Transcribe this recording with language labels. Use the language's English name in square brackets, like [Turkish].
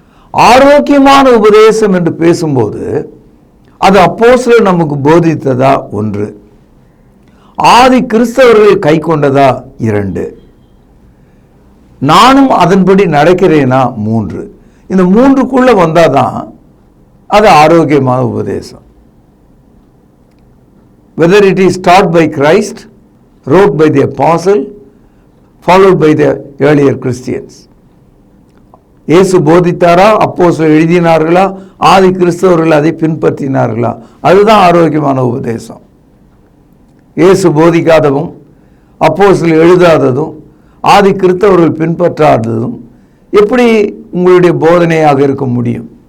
[Tamil] ஆரோக்கியமான உபதேசம் என்று பேசும்போது அது அப்போஸ்தலர் நமக்கு போதித்ததா? ஒன்று. ஆதி கிறிஸ்தவர்கள் கை கொண்டதா? இரண்டு. நானும் அதன்படி நடக்கிறேனா? மூன்று. இந்த மூன்றுக்குள்ள வந்தாதான் அது ஆரோக்கியமான உபதேசம். [English] Whether it is taught by Christ, wrote by the apostle, followed by the earlier Christians. [Tamil] இயேசு போதித்தாரா? அப்போஸ்தலர் எழுதினார்களா? ஆதி கிறிஸ்தவர்கள் அதை பின்பற்றினார்களா? அதுதான் ஆரோக்கியமான உபதேசம். இயேசு போதிக்காததும் அப்போஸ்தலர் எழுதாததும் ஆதி கிறிஸ்தவர்கள் பின்பற்றாததும் எப்படி உங்களுடைய போதனையாக இருக்க முடியும்?